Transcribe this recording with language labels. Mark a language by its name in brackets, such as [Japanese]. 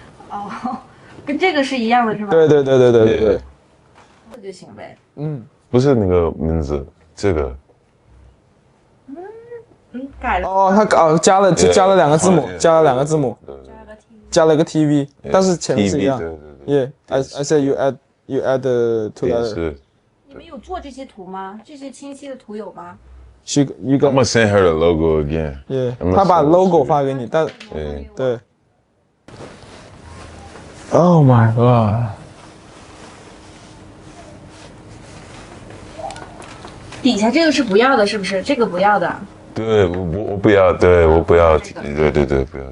[Chinese] 哦，跟这个是一样的是吧？对。这就行呗。不是那个名字，这个。改了。哦，他加了两个字母，加了个 TV，加了个 TV， 但是前面是一样。 [English] Yeah, I said you add the two letters. [Chinese] 你们有做这些图吗？这些清晰的图有吗？ [English] You I'm got. gonna send her the logo again. [Chinese] Yeah, 他把 logo 发给你，但对。 [English] Oh my god. [Chinese] 底下这个是不要的，是不是？这个不要的。对，我不要，对我不要，对，不要这个。